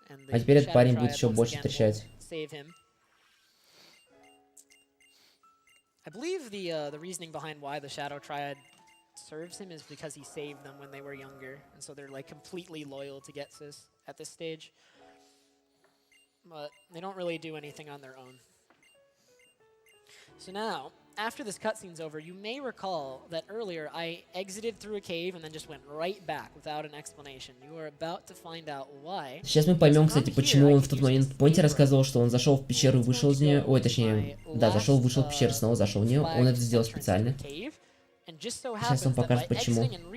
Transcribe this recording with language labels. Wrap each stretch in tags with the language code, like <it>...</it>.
<ru>А теперь этот парень будет еще больше трещать.</ru> <en>I believe the reasoning behind why the Shadow Triad serves him is because he saved them when they were younger, and so they're like completely loyal to Getsis at this stage. But they don't really do anything on their own. So now, after this cutscene's over, you may recall that earlier I exited through a cave and then just went right back without an explanation. You are about to find out why.</en> <ru>Сейчас мы поймем, кстати, почему он в тот момент, помните, рассказывал, что он зашел в пещеру и вышел из нее. Ой, точнее, да, зашел, вышел в пещеру, снова зашел в нее. Он это сделал специально. Сейчас он покажет, почему.</ru>